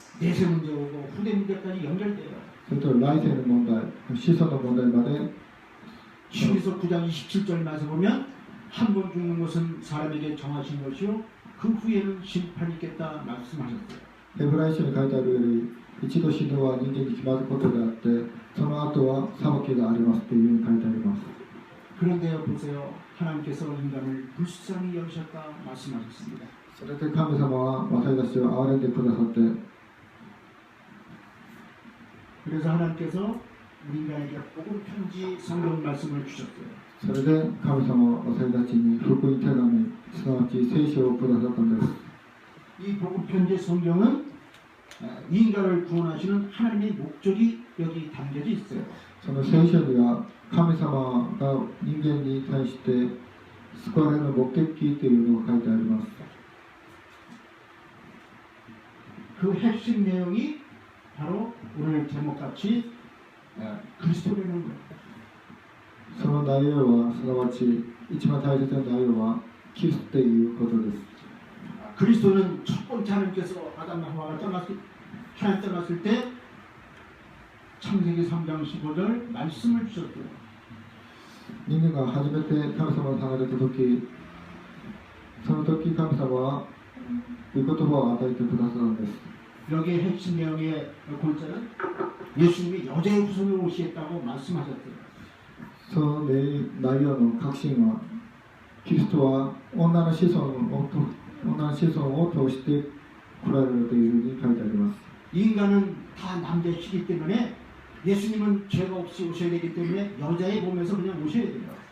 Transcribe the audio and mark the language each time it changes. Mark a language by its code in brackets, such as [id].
[ko] 내세 문제 오고 후대 문제까지 연결돼요. [ja] それと来世の問題、子孫の問題まで [ko] 신에서 9장 27절 말씀 보면 한 번 죽는 것은 사람에게 정하신 것이요 그 후에는 심판이 있겠다 말씀하셨어요. [ja] ヘブライ書に書いてあるより、一度死ぬは人間に決まることであって、その後は裁きがありますというふうに書いてあります。 [ko] 그런데요 보세요. 하나님께서 인간을 불쌍히 여기셨다 말씀하셨습니다. [ja] それで神様は私たちを憐れんでくださって、 [ko] 그래서 하나님께서 우리 인간에게 복음 편지 성경 말씀을 주셨어요. [ja] それで神様は私たちに福音手紙、すなわち聖書をくださったんです。 [ko] 이 복음 편지 성경은 인간을 구원하시는 하나님의 목적이 여기 담겨져 있어요. [ja] その聖書には神様が人間に対して救われる目的というのが書いてあります。 [ko] 그 핵심 내용이 바로 오늘 제목같이 그리스도라는 거예요. [ja] その内容はすなわち一番大切な内容はキリストということです。 [ko] 그리스도는 첫 번째 하나님께서 아담과 하와가 하나님 떠났을 때 창세기 3장 15절 말씀을 주셨어요. [ja] 人間が初めて神様を離れた時、その時神様は御言葉を与えてくださるんです。 [ko] 여기에 핵심 내용의 골자는 예수님이 여자의 후손으로 오시겠다고 말씀하셨어요. [ja] その内容の核心は、キリストは女の子孫を通して来られるというふうに書いてあります。 [ko] 인간은 다 남자시기 때문에 예수님은 죄가 없이 오셔야 되기 때문에 여자의 몸에서 그냥 오셔야 돼요.